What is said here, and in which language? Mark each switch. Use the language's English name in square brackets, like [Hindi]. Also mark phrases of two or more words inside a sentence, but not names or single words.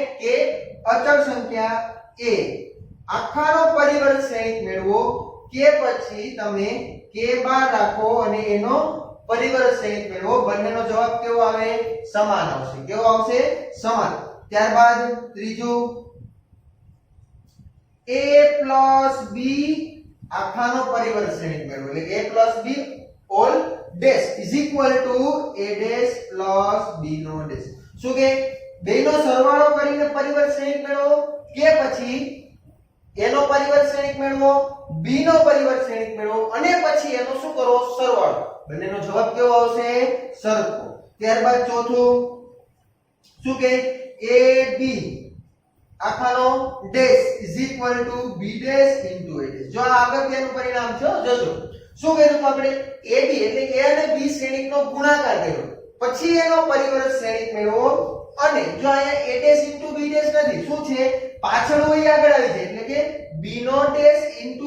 [Gujarati] k અચળ સંખ્યા a આખાનો પરિવર્ત શ્રેણી મેળવો કે પછી તમે k બાર રાખો અને એનો પરિવર્ત શ્રેણી મેળવો. બંનેનો જવાબ કેવો આવે? સમાન આવશે. કેવો આવશે? સમાન. ત્યારબાદ ત્રીજું a + b આખાનો પરિવર્ત શ્રેણી મેળવો એટલે a + b [English] all dash is equal to a dash plus b [Gujarati] નો dash. શું કે બેનો સરવાળો કરીને પરિવર્ત શ્રેણી મેળવો કે પછી a નો પરિવર્ત શ્રેણી મેળવો, b નો પરિવર્ત શ્રેણી મેળવો અને પછી એનો શું કરો? સરવાળો. બંનેનો જવાબ કેવો આવશે? સરખો. ત્યારબાદ ચોથું શું કે ab આખાનો ડેશ [English] is equal to b dash into a dash. [Gujarati] જો આ અગત્યનું પરિણામ છે, જોજો. શું કર્યું આપણે? ab એટલે a અને b શ્રેણીનો ગુણાકાર કર્યો. પછી એનો પરિવર્ત શ્રેણિક મેળવો અને જો અહીંયા [English] a dash into b dash [Gujarati] નથી શું છે પાછળ હોય આગળ આવી જાય એટલે કે b નો [English] dash into